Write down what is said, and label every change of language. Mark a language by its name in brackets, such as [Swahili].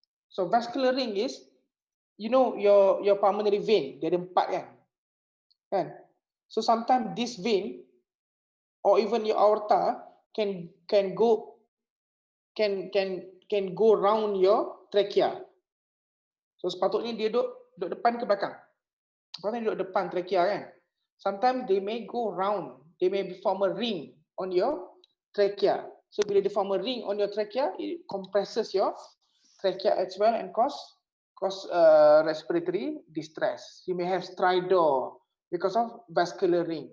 [English] So vascular ring is, you know, your pulmonary vein, [Malay] dia ada 4 kan? [English] So sometimes this vein or even your aorta can go round your trachea. [Malay] So sepatutnya dia duduk depan ke belakang. Sepatutnya duduk depan trachea kan. [English] Sometimes they may go round, they may form a ring on your trachea. So [Malay] bila [English] they form a ring on your trachea, it compresses your trachea as well and cause respiratory distress. You may have stridor because of vascular ring.